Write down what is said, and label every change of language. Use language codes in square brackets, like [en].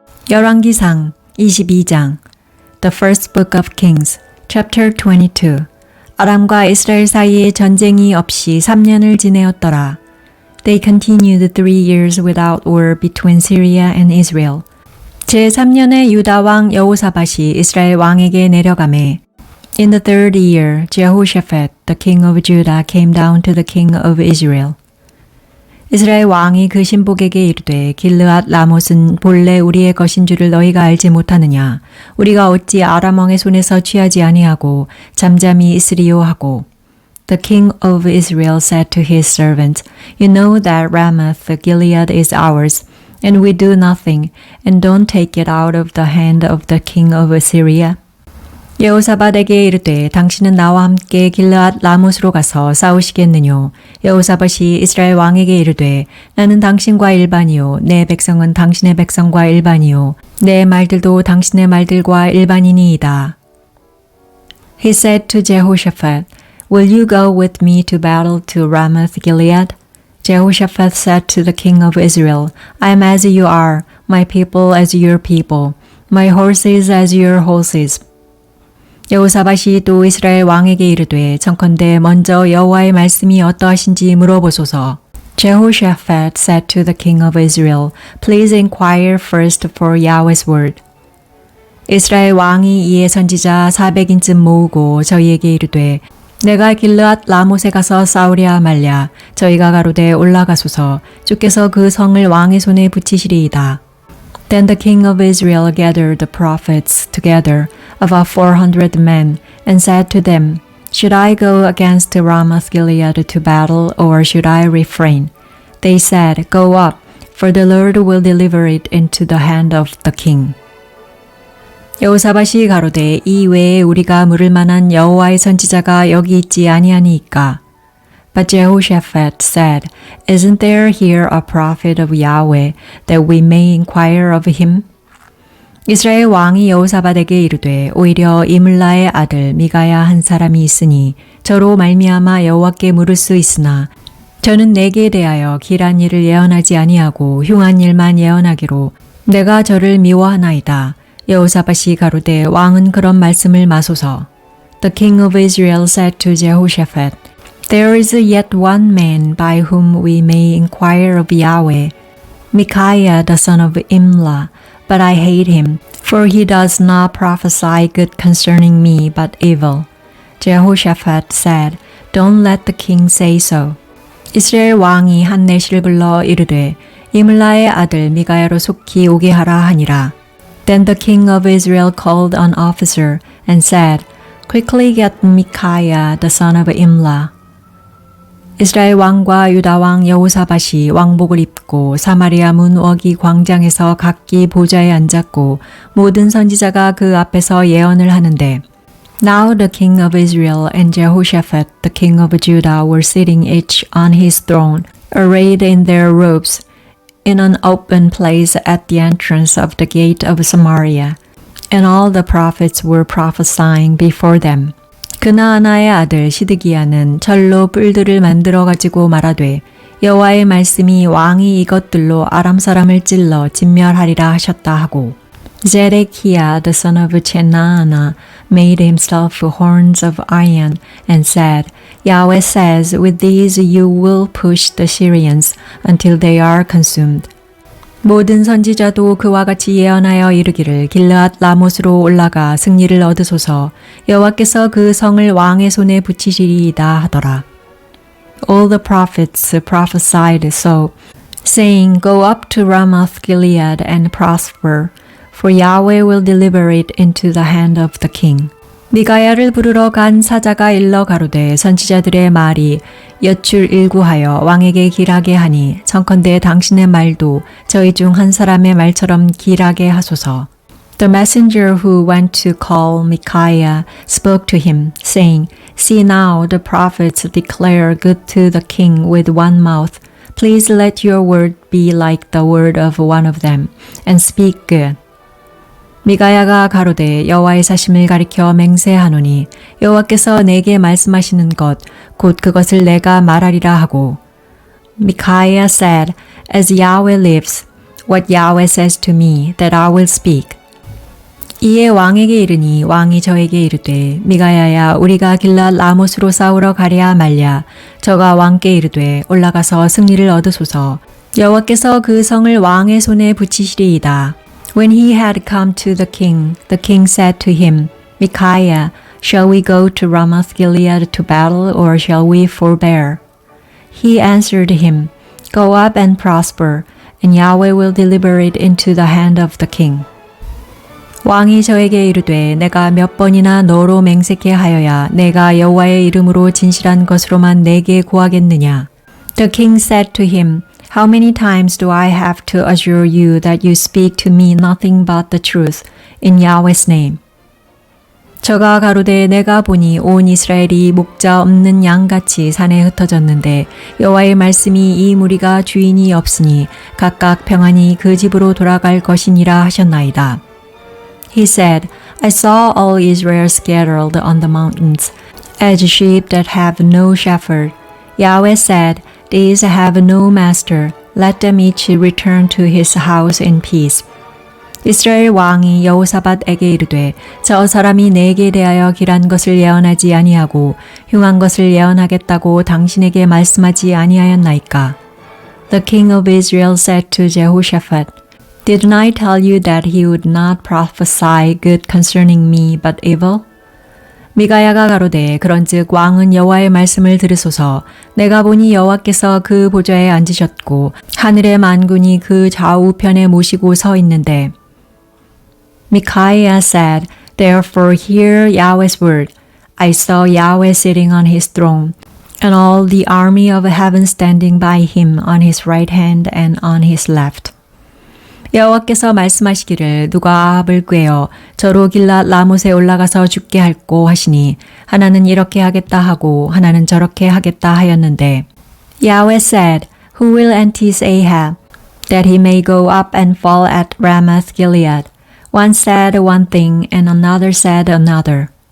[ko] 열왕기상 22장 [en] The First Book of Kings, Chapter 22 [ko] 아람과 이스라엘 사이에 전쟁이 없이 3년을 지내었더라. [en] They continued 3 years without war between Syria and Israel. [ko] 제3년에 유다 왕 여호사밧이 이스라엘 왕에게 내려가매 [en] In the third year, Jehoshaphat, the king of Judah, came down to the king of Israel. [ko] 이스라엘 왕이 그 신복에게 이르되 길르앗 라못은 본래 우리의 것인 줄을 너희가 알지 못하느냐. 우리가 어찌 아람 왕의 손에서 취하지 아니하고 잠잠히 있으리요 하고. [en] The king of Israel said to his servants, You know that Ramoth Gilead is ours, and we do nothing, and don't take it out of the hand of the king of Assyria. [ko] 여호사밧에게 이르되 당신은 나와 함께 길르앗 라못으로 가서 싸우시겠느뇨. 여호사밧이 이스라엘 왕에게 이르되 나는 당신과 일반이요 내 백성은 당신의 백성과 일반이요 내 말들도 당신의 말들과 일반이니이다. [en] He said to Jehoshaphat, Will you go with me to battle to Ramoth Gilead? Jehoshaphat said to the king of Israel, I am as you are, my people as your people, my horses as your horses. [ko] 여호사밧이 또 이스라엘 왕에게 이르되 청컨대 먼저 여호와의 말씀이 어떠하신지 물어보소서. [en] Jehoshaphat said to the king of Israel, Please inquire first for Yahweh's word. [ko] 이스라엘 왕이 이에 선지자 400인쯤 모으고 저희에게 이르되 내가 길르앗 라못에 가서 싸우랴 말랴. 저희가 가로되 올라가소서. 주께서 그 성을 왕의 손에 붙이시리이다. [en] Then the king of Israel gathered the prophets together, about 400 men, and said to them, Should I go against Ramoth Gilead to battle, or should I refrain? They said, Go up, for the Lord will deliver it into the hand of the king. [ko] 여호사밧이 가로되 이 외에 우리가 물을 만한 여호와의 선지자가 여기 있지 아니하니이까? [en] But Jehoshaphat said, Isn't there here a prophet of Yahweh, that we may inquire of him? [ko] 이스라엘 왕이 여호사밧에게 이르되 오히려 이물라의 아들 미가야 한 사람이 있으니 저로 말미암아 여호와께 물을 수 있으나 저는 내게 대하여 길한 일을 예언하지 아니하고 흉한 일만 예언하기로 내가 저를 미워하나이다. 여호사밧이 가로되 왕은 그런 말씀을 마소서. [en] The king of Israel said to Jehoshaphat, There is yet one man by whom we may inquire of Yahweh, Micaiah the son of Imlah, but I hate him, for he does not prophesy good concerning me, but evil. Jehoshaphat said, Don't let the king say so. [ko] 이스라엘 왕이 한 내시를 불러 이르되 이물라의 아들 미가야로 속히 오게 하라 하니라. [en] Then the king of Israel called an officer and said, Quickly get Micaiah the son of Imlah. [ko] 이스라엘 왕과 유다 왕 여호사밧이 왕복을 입고 사마리아 문 워기 광장에서 각기 보좌에 앉았고 모든 선지자가 그 앞에서 예언을 하는데 [en] Now the king of Israel and Jehoshaphat the king of Judah were sitting each on his throne, arrayed in their robes, in an open place at the entrance of the gate of Samaria, and all the prophets were prophesying before them. [ko] 그나아나의 아들 시드기야는 철로 뿔들을 만들어 가지고 말하되 여호와의 말씀이 왕이 이것들로 아람 사람을 찔러 진멸하리라 하셨다 하고 [en] Zedekiah the son of Chenaanah made himself horns of iron and said, Yahweh says, with these you will push the Syrians until they are consumed. [ko] 모든 선지자도 그와 같이 예언하여 이르기를 길르앗 라못으로 올라가 승리를 얻으소서. 여호와께서 그 성을 왕의 손에 붙이시리이다 하더라. [en] All the prophets prophesied so, saying, Go up to Ramoth Gilead and prosper, for Yahweh will deliver it into the hand of the king. [ko] 미가야를 부르러 간 사자가 일러 가로되 선지자들의 말이 여출일구하여 왕에게 길하게 하니 청컨대 당신의 말도 저희 중 한 사람의 말처럼 길하게 하소서. [en] The messenger who went to call Micaiah spoke to him, saying, See now the prophets declare good to the king with one mouth. Please let your word be like the word of one of them, and speak good. [ko] 미가야가 가로되 여호와의 사심을 가리켜 맹세하노니 여호와께서 내게 말씀하시는 것 곧 그것을 내가 말하리라 하고 [en] Micaiah said, As Yahweh lives, what Yahweh says to me that I will speak. [ko] 이에 왕에게 이르니 왕이 저에게 이르되 미가야야 우리가 길랏 라못으로 싸우러 가랴 말랴. 저가 왕께 이르되 올라가서 승리를 얻으소서. 여호와께서 그 성을 왕의 손에 붙이시리이다. [en] When he had come to the king said to him, Micaiah, shall we go to Ramoth Gilead to battle, or shall we forbear? He answered him, Go up and prosper, and Yahweh will deliver it into the hand of the king. [ko] 왕이 저에게 이르되 내가 몇 번이나 너로 맹세케 하여야 내가 여호와의 이름으로 진실한 것으로만 내게 구하겠느냐? [en] The king said to him, How many times do I have to assure you that you speak to me nothing but the truth in Yahweh's name? [ko] 저가 가로되 내가 보니 온 이스라엘이 목자 없는 양같이 산에 흩어졌는데 여호와의 말씀이 이 무리가 주인이 없으니 각각 평안히 그 집으로 돌아갈 것이니라 하셨나이다. [en] He said, I saw all Israel scattered on the mountains, as sheep that have no shepherd. Yahweh said, These have no master. Let them each return to his house in peace. [ko] 이스라엘 왕이 여호사밧에게 이르되 저 사람이 내게 대하여 길한 것을 예언하지 아니하고 흉한 것을 예언하겠다고 당신에게 말씀하지 아니하였나이까? [en] The king of Israel said to Jehoshaphat, Didn't I tell you that he would not prophesy good concerning me but evil? [ko] 미가야가 가로되 그런즉 왕은 여호와의 말씀을 들으소서. 내가 보니 여호와께서 그 보좌에 앉으셨고 하늘의 만군이 그 좌우편에 모시고 서 있는데 [en] Micaiah said, Therefore hear Yahweh's word. I saw Yahweh sitting on his throne, and all the army of heaven standing by him on his right hand and on his left. [ko] 여호와께서 말씀하시기를 누가 아합을 꾀어 저로 길랏 라못에 올라가서 죽게 할꼬 하시니 하나는 이렇게 하겠다 하고 하나는 저렇게 하겠다 하였는데 [en] Yahweh said, Who will entice Ahab, that he may go up and fall at Ramoth Gilead? One said one thing and another said another.